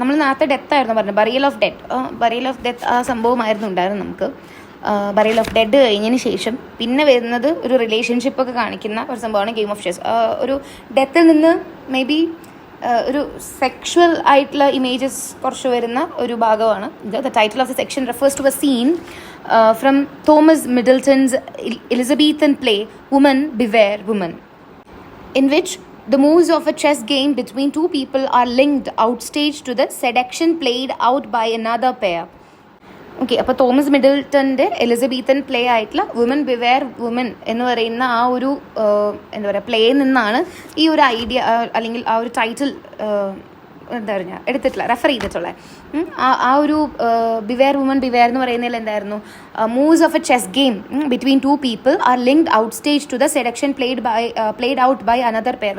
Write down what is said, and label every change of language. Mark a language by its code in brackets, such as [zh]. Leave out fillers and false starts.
[ml] നമ്മൾ നേരത്തെ ഡെത്ത് ആയിരുന്നു പറഞ്ഞത്, ബറിയൽ ഓഫ് ഡെത്ത് ആ സംഭവമായിരുന്നു ഉണ്ടായിരുന്നു നമുക്ക്. ബറിയൽ ഓഫ് ഡെഡ് കഴിഞ്ഞതിന് ശേഷം പിന്നെ വരുന്നത് ഒരു റിലേഷൻഷിപ്പൊക്കെ കാണിക്കുന്ന ഒരു സംഭവമാണ് ഗെയിം ഓഫ് ചെസ്. ഒരു ഡെത്തിൽ നിന്ന് മേ ബി ഒരു സെക്ഷുവൽ ആയിട്ടുള്ള ഇമേജസ് കുറച്ച് വരുന്ന ഒരു ഭാഗമാണ് ഇത്. [en] The title of the section refers to a scene from Thomas Middleton's Elizabethan play Women Beware Women, in which the moves of a chess game between two people are linked outstage to the seduction played out by another pair. [ml] Okay, അപ്പോൾ Thomas മിഡിൽട്ടൻ്റെ Elizabethan play ആയിട്ടുള്ള woman beware woman എന്ന് പറയുന്ന ആ ഒരു എന്താ പറയുക പ്ലേയിൽ നിന്നാണ് ഈ ഒരു ഐഡിയ അല്ലെങ്കിൽ ആ ഒരു ടൈറ്റിൽ എന്താ പറയുക എടുത്തിട്ടുള്ള റെഫർ ചെയ്തിട്ടുള്ളത്. ആ ഒരു ബിവെയർ വുമൻ ബിവെയർ എന്ന് പറയുന്നതിൽ എന്തായിരുന്നു, [en] Moves of a chess game between two people are linked out stage to the seduction played out by another pair.